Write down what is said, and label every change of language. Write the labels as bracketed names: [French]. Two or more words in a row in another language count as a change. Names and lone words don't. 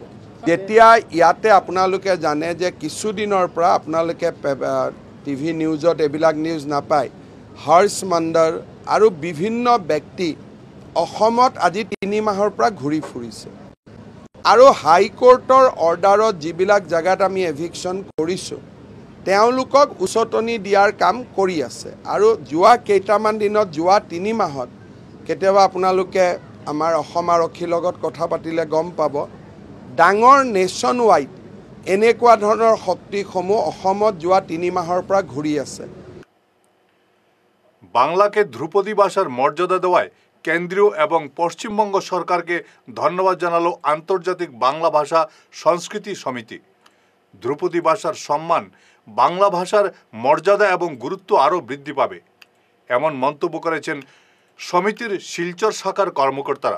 [Assamese] যেতিয়া ইয়াতে আপোনালোকে জানে যে কিছুদিনৰ পৰা আপোনালোকে [English] TV newsত [Assamese] এইবিলাক নিউজ নাপায়, হৰ্ষ মণ্ডল আৰু বিভিন্ন ব্যক্তি অসমত আজি 3 মাহৰ পৰা ঘূৰি ফুৰিছে আৰু [English] High Courtৰ orderত [Assamese] যিবিলাক জেগাত আমি এভিকশ্যন কৰিছোঁ তেওঁলোকক উচতনি দিয়াৰ কাম কৰি আছে। আৰু যোৱা কেইটামান দিনত, যোৱা 3 মাহত কেতিয়াবা আপোনালোকে আমাৰ অসম আৰক্ষীৰ লগত কথা পাতিলে গম পাব, ডাঙৰ [English] nation wide [Assamese] এনেকুৱা ধৰণৰ শক্তিসমূহ অসমত যোৱা 3 মাহৰ পৰা ঘূৰি আছে। [Bangla] বাংলাকে ধ্রুপদী ভাষার মর্যাদা দেওয়ায় কেন্দ্রীয় এবং পশ্চিমবঙ্গ সরকারকে ধন্যবাদ জানালো আন্তর্জাতিক বাংলা ভাষা সংস্কৃতি সমিতি। ধ্রুপদী ভাষার সম্মান, বাংলা ভাষার মর্যাদা এবং গুরুত্ব আরও বৃদ্ধি পাবে, এমন মন্তব্য করেছেন সমিতির শিলচর শাখার কর্মকর্তারা।